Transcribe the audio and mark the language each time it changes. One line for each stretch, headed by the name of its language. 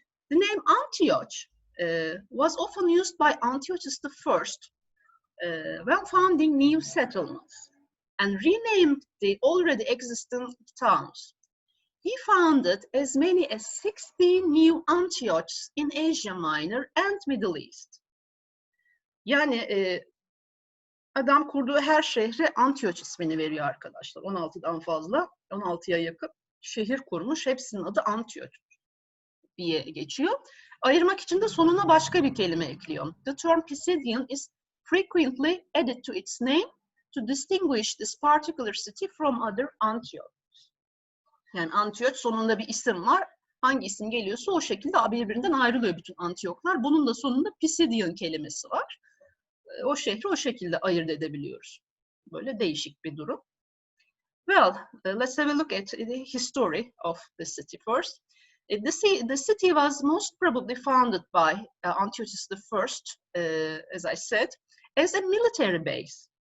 English: The name Antioch was often used by Antiochus I when founding new settlements and renamed the already existing towns. He founded as many as 16 new Antiochs in Asia Minor and Middle East.
Turkish: Yani adam kurduğu her şehre Antioch ismini veriyor arkadaşlar. 16'dan fazla, 16'ya yakın şehir kurmuş. Hepsinin adı Antioch diye geçiyor. Ayırmak için de sonuna başka bir kelime ekliyor.
English: The term Pisidian is frequently added to its name to distinguish this particular city from other Antioch.
Turkish: Yani Antioch sonunda bir isim var. Hangi isim geliyorsa o şekilde birbirinden ayrılıyor bütün Antiyoklar. Bunun da sonunda Pisidian kelimesi var. O şehri o şekilde ayırt edebiliyoruz. Böyle değişik bir durum.
English: Well, let's have a look at the history of the city first. The city was most probably founded by Antiochus I, as I said, as a military base.